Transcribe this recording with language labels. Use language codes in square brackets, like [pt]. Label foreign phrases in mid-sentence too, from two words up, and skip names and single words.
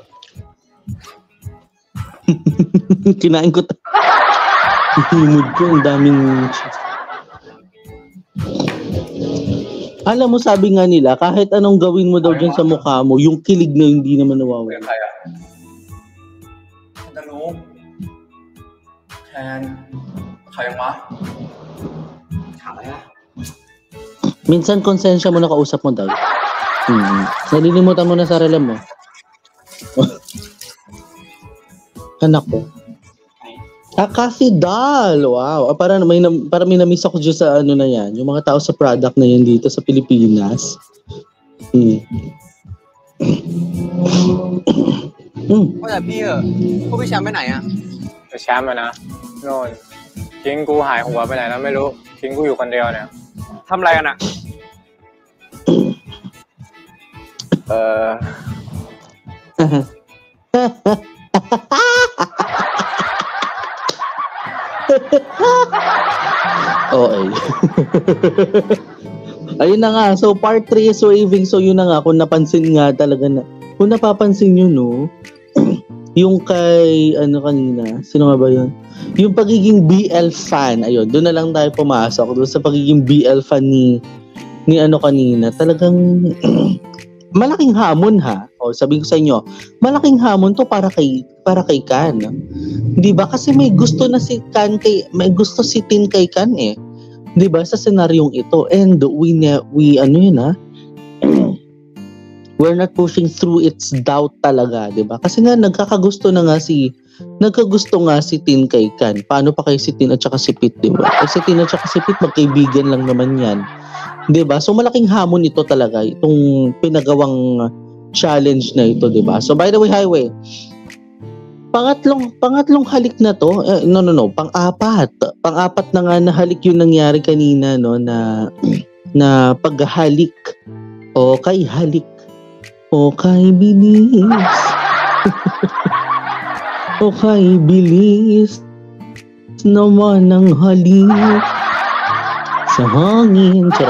[tl] Kinain ko. Hinimod ko. Ang daming... Alam mo, sabi nga nila, kahit anong gawin mo daw dyan sa mukha mo, yung kilig na hindi naman [th] คุย [tl] nawawala. [th] กับใครอ่ะจะรู้แทนใครวะถามอะไรอ่ะ [tl] Minsan, konsensya mo na kausap mo daw. Nalilimutan mo na sarili mo. Anak ko. Kasi Dal. Wow. Para may na-miss ako dyan sa ano na yan. Yung mga tao sa product na yan dito sa Pilipinas. [th] ว่าแต่พี่เหอะพวกพี่แชมป์ไปไหนอ่ะ แชมป์อะนะโน่นทิ้งกูหายหัวไปไหนแล้วไม่รู้ทิ้งกูอยู่คนเดียวเนี่ยทำอะไรกันอะ [tl] Okay. Ayun na nga. [en] So, part 3 is waving. So, [tl] yun na nga. Kung napansin nga talaga na. Kung napapansin nyo, no? Yung kay, ano kanina? Sino nga ba yun? Yung pagiging BL fan. Ayun, doon na lang tayo pumasok. Doon sa pagiging BL fan ni ano kanina. Talagang malaking hamon ha. O, sabihin ko sa inyo, malaking hamon to para kay Kan. Di ba? Kasi may gusto na si Kan may gusto si Tin kay Kan eh. Di ba? Sa senaryong ito. [en] And we [tl] ano yun ha? [en] We're not pushing through its doubt talaga, [tl] di ba? Kasi nga nagkagusto nga si Tin kay Kan. Paano pa kay si Tin at saka si Pit, di ba? Kasi si Tin at saka si Pit magkaibigan lang naman yan. Di ba? So malaking hamon ito talaga, itong pinagawang challenge na ito, di ba? [en] So by the way, Highway, [tl] pangatlong halik na to, pang-apat na nga na halik yung nangyari kanina, no, na paghalik o kay halik o kay bilis o kay bilis naman ang halik sa hangin, charot.